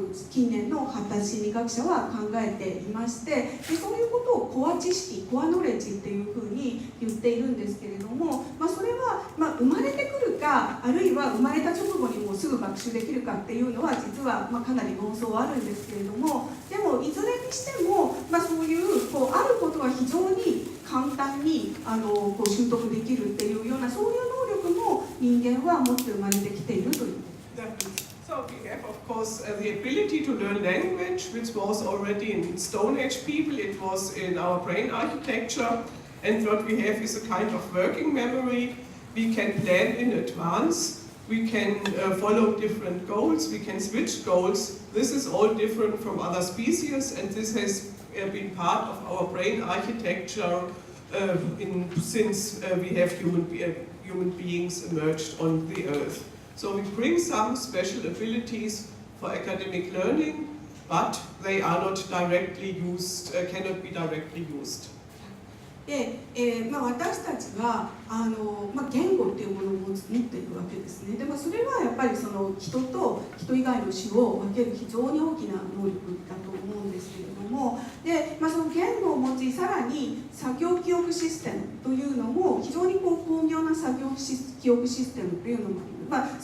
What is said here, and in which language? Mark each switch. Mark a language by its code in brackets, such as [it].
[ja] 近年の発達心理学者は考えていまして、でそういうことをコア知識、コアノレッジっていうふうに言っているんですけれども、それは生まれてくるか、あるいは生まれた直後にもうすぐ学習できるかっていうのは実はかなり論争はあるんですけれども、でもいずれにしても、そういうあることは非常に簡単に習得できるっていうようなそういう能力も人間は持って生まれてきているという。 [en] So we have, of course, the ability to learn language, which was already in Stone Age people. It was in our brain architecture, and what we have is a kind of working memory. We can plan in advance. We can follow different goals. We can switch goals. This is all different from other species, and this has been part of our brain architecture since we have human beings emerged on the Earth. So we bring some special abilities for academic learning, but they are not directly used, cannot be directly used. [ja] で私たちは言語っていうものを持っているわけですね。でそれはやっぱりその人と人以外の種を分ける非常に大きな能力だと思うんですけれども、で、その言語を用いさらに作業記憶システムというのも非常に巧妙な作業記憶システムというのもあります。